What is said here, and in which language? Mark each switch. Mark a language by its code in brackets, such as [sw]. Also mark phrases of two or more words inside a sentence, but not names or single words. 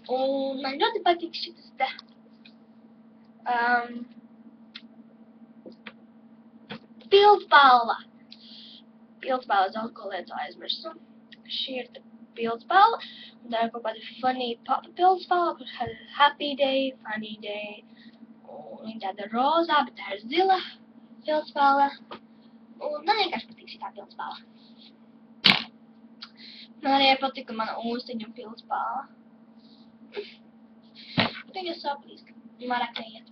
[lv] Un man ļoti patīk šitas te. Pildspalva. Pildspalva daudz ko lietu aizmirsu. Šī ir te pildspalva. Un tā ir kaut kāda funny papa pildspalva, kur [en] happy day, funny day. [lv] Un viņa tāda rozā, bet tā ir zila pildspalva. Un man vienkārši patīk šitā pildspalva. Man arī patika mana ūstiņu pildspalva. Viņa saplīst. Vairāk neiet.